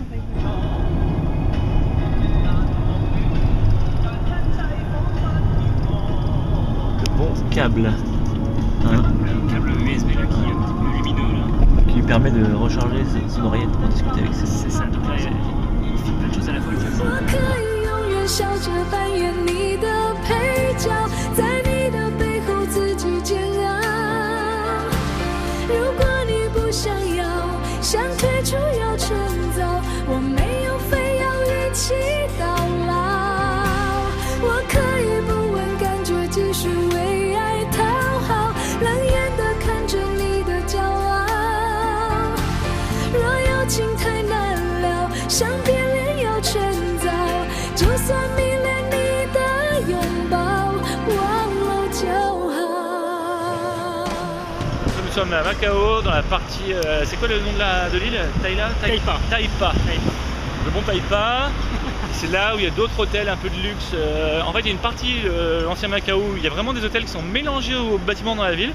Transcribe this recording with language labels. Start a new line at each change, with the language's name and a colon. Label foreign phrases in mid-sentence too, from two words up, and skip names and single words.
French: Le bon câble. Hein, Le câble USB là qui est un petit peu lumineux là. qui lui permet de recharger son oreillette pour discuter avec ses. C'est ça. Donc là, il fait plein de choses à la fois.
Chinese: 我可以永远笑着扮演你的配角，在你的背后自己煎熬。如果你不想要，想退出要趁早，我没有非要一起到老。我可以不问感觉，继续为爱讨好，冷眼地看着你的骄傲。若有情太难了，想变脸要趁早，就算迷恋你的拥抱。
French: sommes à Macao, dans la partie... c'est quoi le nom de l'île? Taipa. Taipa. Le bon Taipa. C'est là où il y a d'autres hôtels un peu de luxe. En fait, il y a une partie, l'ancien Macao, où il y a vraiment des hôtels qui sont mélangés aux bâtiments dans la ville.